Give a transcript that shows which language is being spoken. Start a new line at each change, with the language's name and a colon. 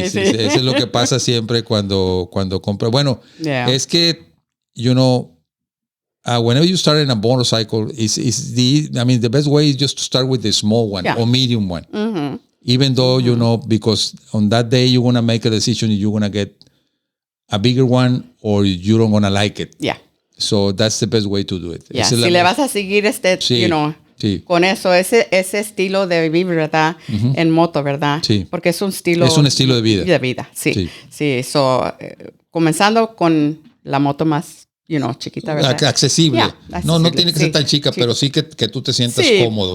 Spanish: Eso es lo que pasa siempre cuando compras. Bueno, es que,
English: whenever you start in a motorcycle, the best way is just to start with the small one or medium one. Even though, because on that day you're going to make a decision if you're going to get a bigger one or you don't going to like it. Yeah. So that's the best way to do it.
Spanish: Si le vas a seguir con eso, ese estilo de vivir, ¿verdad? En moto, ¿verdad? Sí. Porque es un estilo de vida. De vida, sí. So, comenzando con la moto más, chiquita, ¿verdad? Accesible.
English: Yeah,
Spanish: no tiene que ser tan chica, pero sí que tú te sientas cómodo.